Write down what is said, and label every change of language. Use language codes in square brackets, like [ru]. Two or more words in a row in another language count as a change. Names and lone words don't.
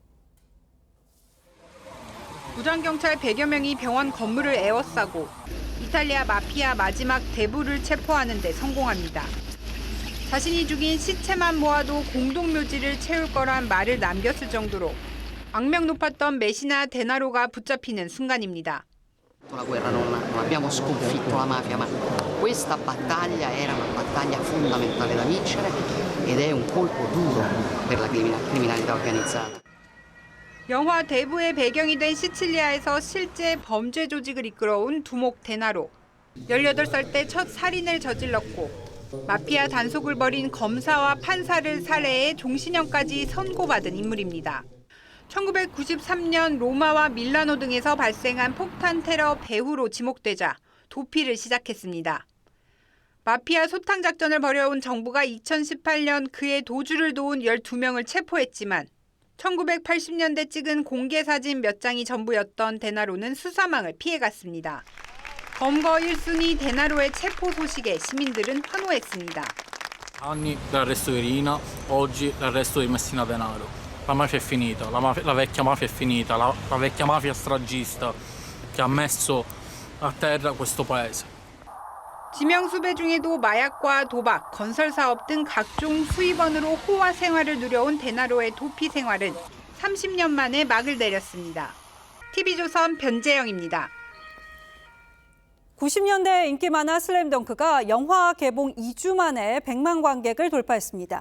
[ko] 부장경찰 100여 명이 병원 건물을 에워싸고 이탈리아 마피아 마지막 대부를 체포하는 데 성공합니다. 자신이 죽인 시체만 모아도 공동묘지를 채울 거란 말을 남겼을 정도로 악명 높았던 메시나 데나로가 붙잡히는 순간입니다. [it] La guerra non abbiamo sconfitto la mafia, ma questa battaglia era una battaglia fondamentale da vincere ed è un colpo duro per la criminalità organizzata. [ko] 영화 대부의 배경이 된 시칠리아에서 실제 범죄 조직을 이끌어온 두목 데나로. 18살 때 첫 살인을 저질렀고 마피아 단속을 벌인 검사와 판사를 살해해 종신형까지 선고받은 인물입니다. 1993년 로마와 밀라노 등에서 발생한 폭탄 테러 배후로 지목되자 도피를 시작했습니다. 마피아 소탕 작전을 벌여온 정부가 2018년 그의 도주를 도운 12명을 체포했지만 1980년대 찍은 공개 사진 몇 장이 전부였던 데나로는 수사망을 피해갔습니다. 검거 1순위 데나로의 체포 소식에 시민들은 환호했습니다. [it] Anni l'arresto di Rina, oggi l'arresto di Messina Denaro. La mafia è finita, la vecchia mafia è finita, la vecchia mafia stragista che ha messo a terra questo paese. [ko] 지명수배 중에도 마약과 도박, 건설사업 등 각종 수입원으로 호화 생활을 누려온 데나로의 도피 생활은 30년 만에 막을 내렸습니다. TV조선 변재영입니다. 90년대 인기 만화 슬램덩크가 영화 개봉 2주 만에 100만 관객을 돌파했습니다.